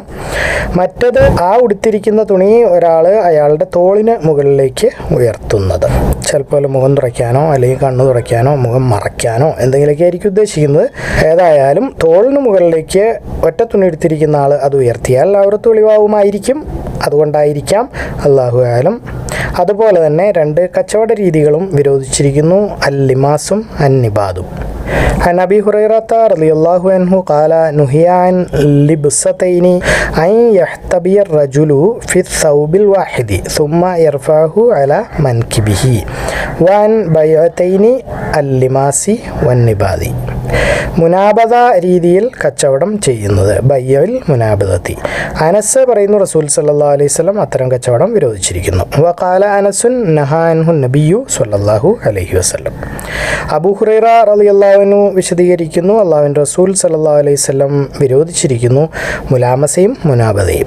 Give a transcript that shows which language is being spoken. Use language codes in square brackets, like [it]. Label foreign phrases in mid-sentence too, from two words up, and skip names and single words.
[ml] മറ്റത് ആ ഉടുത്തിരിക്കുന്ന തുണി ഒരാൾ അയാളുടെ തോളിന് മുകളിലേക്ക് ഉയർത്തുന്നത്, ചിലപ്പോൾ മുഖം തുറയ്ക്കാനോ അല്ലെങ്കിൽ കണ്ണ് തുറയ്ക്കാനോ മുഖം മറയ്ക്കാനോ എന്തെങ്കിലുമൊക്കെ ആയിരിക്കും ഉദ്ദേശിക്കുന്നത്. ഏതായാലും തോളിന് മുകളിലേക്ക് ഒറ്റ തുണി എടുത്തിരിക്കുന്ന ആൾ അത് ഉയർത്തിയാൽ ഔറത്ത് വെളിവാവുമായിരിക്കും, അതുകൊണ്ടായിരിക്കാം, [ar] الله أعلم. [ml] അതുപോലെ തന്നെ 2 കച്ചവട രീതികളും വിരോധിച്ചിരിക്കുന്നു, അല്ലിമാസും അന്നിബാദും. [ar] عن أبي هريرة رضي الله عنه قال نهي عن لبستين أن يحتبي الرجل في الثوب الواحد ثم يرفعه على منكبه وعن بيعتين اللماس والنباذ. [ml] മുനാബദ രീതിയിൽ കച്ചവടം ചെയ്യുന്നത്, [ar] بيع المنابذة. [ml] അനസ് പറയുന്നു റസൂൽ [ar] صلى الله عليه وسلم [ml] അത്തരം കച്ചവടം വിരോധിച്ചിരിക്കുന്നു. [ar] وقال أنس نهى عنه النبي صلى الله عليه وسلم. [ml] അബൂ ഹുറൈറ [ar] رضي الله عنه [ml] വിശദീകരിക്കുന്നു, അല്ലാഹുവിൻ്റെ റസൂൽ [ar] صلى الله عليه وسلم [ml] വിരോധിച്ചിരിക്കുന്നു മുലാമസയും മുനാബദയും.